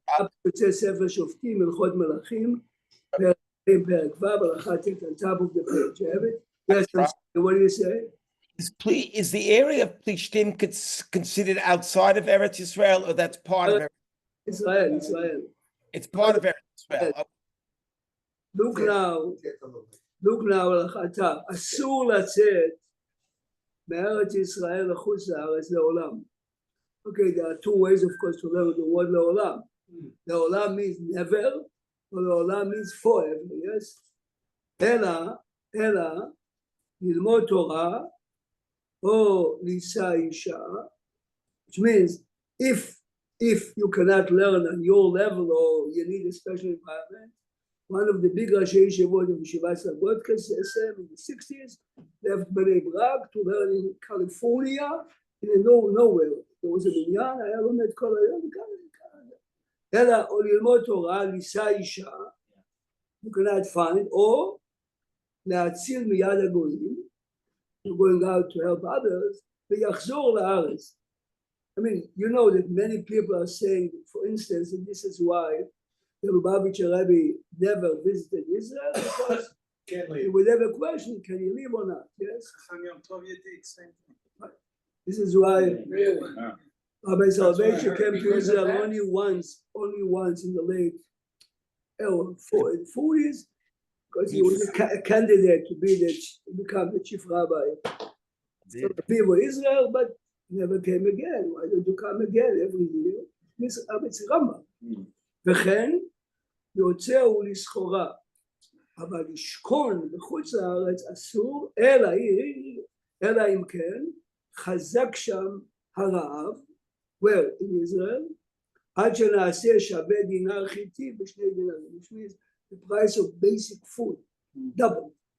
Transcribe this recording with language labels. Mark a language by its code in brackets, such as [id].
[en] Up to Sefer Shoftim, Melchot Melachim, Perek Vav, Halakha Tet, on top of the page. You have it? Yes, what do you say? is the area of Plishtim considered outside of Eretz Yisrael, or that's part of Eretz? Israel. It's part of Eretz Yisrael. Oh, Look now, [he] Halakha, אסור לצאת מארץ ישראל לחוץ לארץ לעולם. [en] Okay, there are two ways, of course, to learn the word לעולם. לעולם means never, or לעולם means forever, yes? [he] אלא, ללמוד תורה, או לישא אישה, [en] which means if you cannot learn on your level or you need a special environment, one of the big Rashi Yeshivot of Yeshivat Slobodka SM in the 60s left Bnei Brak to learn in California, in nowhere. There was a minyan, [he] היה לומד כל היום, אלא או ללמוד תורה, לישא אישה, [en] you cannot find, or [he] להציל מיד הגויים, [en] you're going out to help others, [he] ויחזור לארץ. [en] I mean, you know that many people are saying, for instance, and this is why the Lubavitcher Rebbe never visited Israel, because he would have a question, can you leave or not? Yes? This is why Rabbi Soloveitcher came to Israel only once in the late 40s, because he was a candidate to become the chief rabbi of the people of Israel, but never came again. Why don't you come again every year? It's Rambam. [he] וכן יוצא הוא לסחורה, אבל לשכון בחוץ לארץ אסור, אלא אם כן חזק שם הרעב, [en] where in Israel, [he] עד שנעשה שווה דינר חיטי בשני דינרים, [en] which means the price of basic food, double.